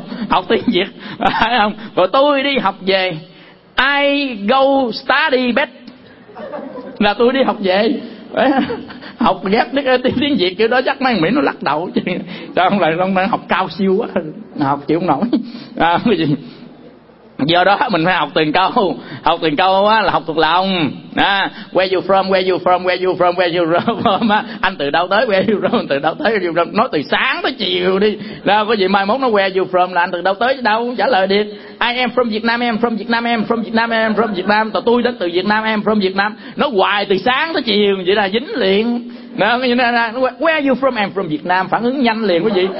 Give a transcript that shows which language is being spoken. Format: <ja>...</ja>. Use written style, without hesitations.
<vi>Học tiếng Việt phải không? Rồi tôi đi học về,</vi> <en>I go study bed</en> <vi>là tôi đi học về. Học ghép tiếng Việt kiểu đó chắc mấy Mỹ nó lắc đầu chứ. Trời không, lại không, học cao siêu quá, học chịu không nổi. Do đó mình phải học từng câu. Học từng câu là học thuộc lòng.</vi> <en>Where you from, where you from, where you from, where you from.</en> <vi>Anh từ đâu tới,</vi> <en>where you from,</en> <vi>từ đâu tới, where you from. Nói từ sáng tới chiều đi. Đâu có gì mai mốt nó where you from là anh từ đâu tới chứ đâu, trả lời đi.</vi> <en>I am from Việt Nam,</en> <vi>em from Việt Nam, em from Việt Nam, em from Việt Nam. Tôi đến từ Việt Nam, em from Việt Nam. Nó hoài từ sáng tới chiều, vậy là dính liền.</vi> <en>Where you from,</en> <vi>em from Việt Nam. Phản ứng nhanh liền quý vị.</vi>